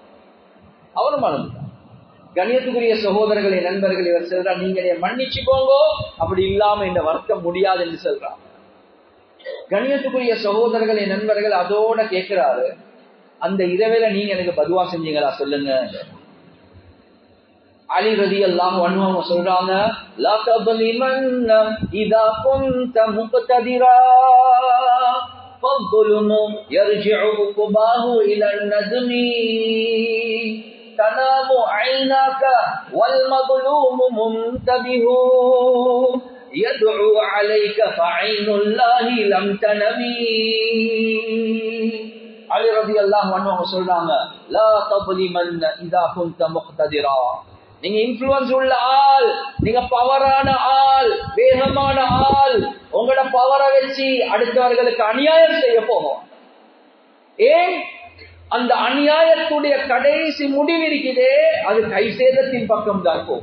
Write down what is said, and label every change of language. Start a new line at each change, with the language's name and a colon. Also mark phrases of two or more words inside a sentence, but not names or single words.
Tamil: கண்ணியத்துக்குரிய சகோதரர்களே நண்பர்கள், இவர் சொல்றார், நீங்க என்னைய மன்னிச்சுக்கோங்க, அப்படி இல்லாம இந்த வர்க்கம் முடியாது என்று சொல்றார். கண்ணியத்துக்குரிய சகோதரர்களே நண்பர்கள், அதோட கேட்கிறாரு, அந்த இரவேல நீங்க எனக்கு பதுவா செஞ்சீங்களா சொல்லுங்க. அலி ரலியல்லாஹு அன்ஹு அவங்க சொல்றாங்க,
Arabic: لا تظلمن اذا كنت مقتدرا فالظلم يرجع عقباه الى الندم تنام عيناك والمظلوم منتبه يدعو عليك فعين الله لم تنمي.
Tamil: அலி
Arabic: رضي الله عنه
Tamil: அவங்க சொல்றாங்க,
Arabic: لا تظلمن اذا كنت مقتدرا,
Tamil: நீங்க இன்ஃப்ளூயன்ஸ் உள்ள ஆள், நீங்க பவரான ஆள், வேகமான ஆள், உங்களோட பவரை வச்சு அடுத்தவர்களுக்கு அநியாயம் செய்ய போகும். ஏன்? அந்த அநியாயத்துடைய கடைசி முடிவு இருக்குதே, அது கை சேதத்தின் பக்கம் தான் போகும்.